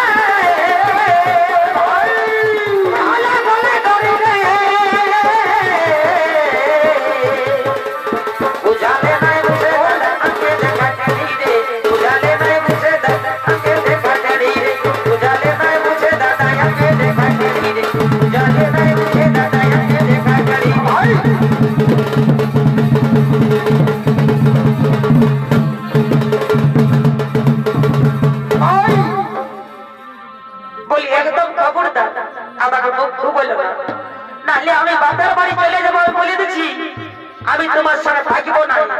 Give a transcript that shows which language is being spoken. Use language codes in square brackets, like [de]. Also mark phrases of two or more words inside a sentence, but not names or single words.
[bho] बोले बोले डरे रे बुझाले नहीं बुझे दादा हमके देखाय टेढ़ी रे बुझाले नहीं बुझे दादा हमके देखाय टेढ़ी रे बुझाले नहीं बुझे दादा हमके देखाय टेढ़ी रे बुझाले नहीं बुझे दादा हमके देखाय टेढ़ी [bn] বলি একদম খবরদার আমাকে মুখ বলো না নাহলে আমি বাপের বাড়ি চলে যাবো আমি বলে দিচ্ছি আমি তোমার সঙ্গে থাকিব না